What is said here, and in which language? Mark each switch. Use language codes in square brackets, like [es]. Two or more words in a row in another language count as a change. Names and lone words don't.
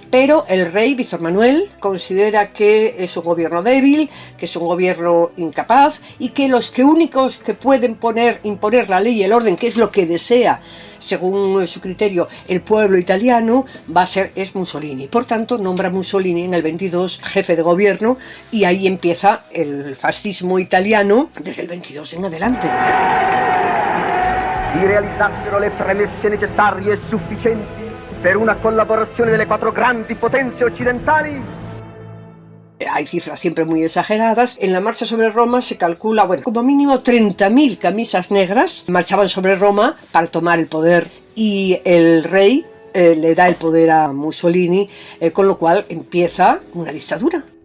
[es] Pero el rey Víctor Manuel considera que es un gobierno débil, que es un gobierno incapaz y que los únicos que pueden imponer la ley y el orden, que es lo que desea, según su criterio, el pueblo italiano, es Mussolini. Por tanto, nombra a Mussolini en el 22 jefe de gobierno y ahí empieza el fascismo italiano desde el 22 en adelante. [it] Si realizzassero le premesse necessarie e sufficienti per una collaborazione delle 4 grandi potenze occidentali. [es] Hay cifras siempre muy exageradas. En la marcha sobre Roma se calcula, como mínimo 30.000 camisas negras marchaban sobre Roma para tomar el poder, y el rey le da el poder a Mussolini, con lo cual empieza una dictadura.